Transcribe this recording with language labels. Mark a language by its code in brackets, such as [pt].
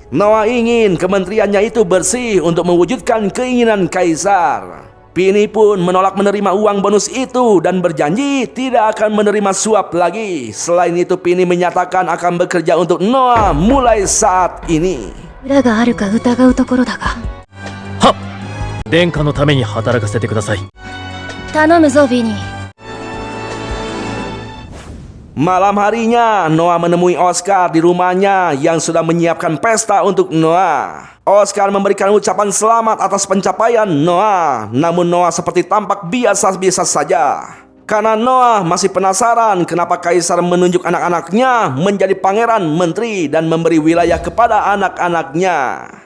[id] Noah ingin kementeriannya itu bersih untuk mewujudkan keinginan kaisar. Pini pun menolak menerima uang bonus itu dan berjanji tidak akan menerima suap lagi. Selain itu, Pini menyatakan akan bekerja untuk Noah mulai saat ini. [ja] 裏があるか疑うところだが。はっ、殿下のために働かせてください。頼むぞ、ビニー。 [id] Malam harinya, Noah menemui Oscar di rumahnya yang sudah menyiapkan pesta untuk Noah. Oscar memberikan ucapan selamat atas pencapaian Noah. Namun Noah seperti tampak biasa-biasa saja. Karena Noah masih penasaran kenapa kaisar menunjuk anak-anaknya menjadi pangeran menteri dan memberi wilayah kepada anak-anaknya.